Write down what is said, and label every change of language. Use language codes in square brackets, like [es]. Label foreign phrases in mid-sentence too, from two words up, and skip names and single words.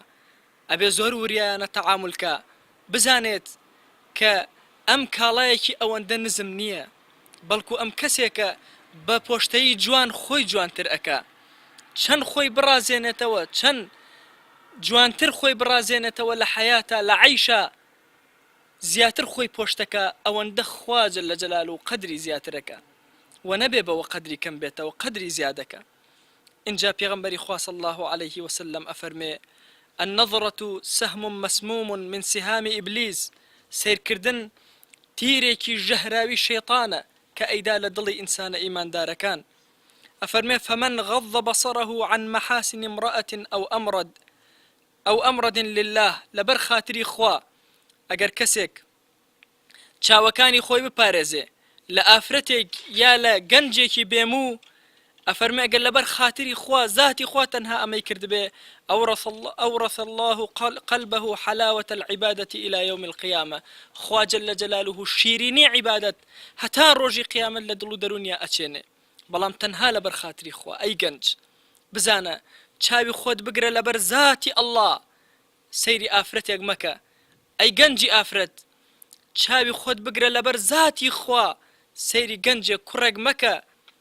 [ckb] ئەبێ زۆر وریایانە تەعامولکە، بزانێت کە ئەم کاڵایەکی ئەوەندە نزم نییە، بەڵکو ئەم کەسێکە بە پۆشتەی جوان خۆی جوانتر ئەکا، چەند خۆی بڕازێنێتەوە، چەند جوانتر خۆی بڕازێنێتەوە لە حەیاتە، لە عەیشە زیاتر خۆی پۆشتەکە، ئەوەندە خوا [ar] جەل جەلالوهو [ckb] و قەدری زیاترەکە و نەبێ بەوە قەدری کەم بێتەوە، قەدری زیادەکە. اینجا پێغەمبەری خوا [ar] صلی الله عليه وسلم [ckb] ئەفەرمێ: [ar] النظرة سهم مسموم من سهام إبليس. [ckb] سیرکردن تیرێکی ژەهراوی شەیطانە کە ئەیدا لە دڵی ئینسانە ئیماندارەکان. ئەفەرمێ: [ar] فمن غض بصره عن محاسن امرأة أو أمرد لله. [ckb] لەبەر خاتری خوا ئەگەر کەسێک چاوەکانی خۆی بپارێزێ لە ئافرەتێک یا لە گەنجێکی بێموو، ئەفەرمێ ئەگەر لەبەر خاتری خوا ذاتی خوا تەنها ئەمەی کردبێ، [ar] أورث الله قلبه حلاوة العبادة إلى يوم القيامة. [ckb] خوا [ar] جل جلاله [ckb] شیرینی عیبادەت هەتا ڕۆژی قیامەت لە دڵ و دەرونیا ئەچێنێ، بەڵام تەنها لەبەر خاتری خوا. ئەی گەنج بزانە چاوی خۆت بگرە لەبەر ذاتی ئەڵڵا، سەیری ئافرەتێک مەکە. ئەی گەنجی ئافرەت چاوی خۆت بگرە لەبەر ذاتی خوا، سەیری گەنجێک کوڕێک مەکە.